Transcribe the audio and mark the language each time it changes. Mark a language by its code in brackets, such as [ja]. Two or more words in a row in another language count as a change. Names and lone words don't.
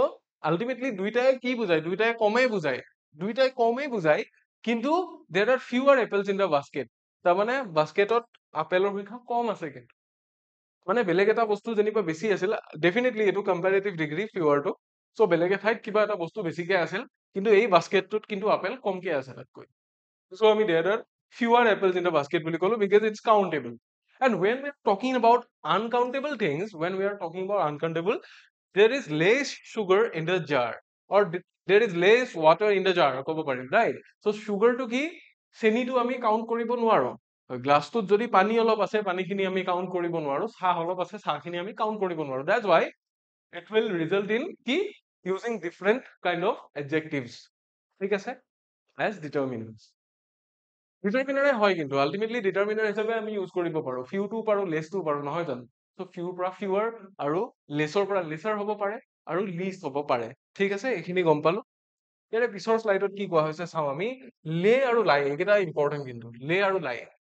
[as] আলটিমেটলি দুইটাই কি বুজায় দুইটাই কমেই বুজায় কিন্তু [en] there are fewer apples in the basket [as] তাৰমানে বাস্কেটত আপেলৰ সংখ্যা কম আছে কিন্তু মানে বেলেগ এটা বস্তু যেনিবা বেছি আছিল ডেফিনেটলি এইটো [en] comparative degree [as] ফিউৱাৰটো চ' বেলেগ এঠাইত কিবা এটা বস্তু বেছিকে আছিল কিন্তু এই বাস্কেটটোত কিন্তু আপেল কমকে আছে তাতকৈ চ' আমি [en] there are fewer apples in the basket [as] বুলি ক'লো [en] because it's countable and when we are talking about uncountable things there is less sugar in the jar or there is less water in the jar [as] ক'ব পাৰিম [en] right so sugar [as] টো কি চেনিটো আমি কাউন্ট কৰিব নোৱাৰো গ্লাছটোত যদি পানী অলপ আছে পানীখিনি আমি কাউন্ট কৰিব নোৱাৰো চাহ অলপ আছে চাহখিনি আমি কাউন্ট কৰিব নোৱাৰো [en] that's why it will result in [as] কি [en] using different kind of adjectives [as] ঠিক আছে [en] as determinants [as] ডিটাৰমিনাৰে হয় কিন্তু আলটিমেটলি ডিটাৰমিনাৰ হিচাপে আমি ইউজ কৰিব পাৰো ফিউটো পাৰো লেছটো পাৰো নহয় জানো চ' ফিউৰ পৰা ফিউৱাৰ আৰু লেছৰ পৰা লেছাৰ হ'ব পাৰে আৰু লিষ্ট হ'ব পাৰে ঠিক আছে এইখিনি গম পালো ইয়াৰে পিছৰ শ্লাইডত কি কোৱা হৈছে চাওঁ আমি লে আৰু লাই এইকেইটা ইম্পৰ্টেণ্ট কিন্তু লে আৰু লাই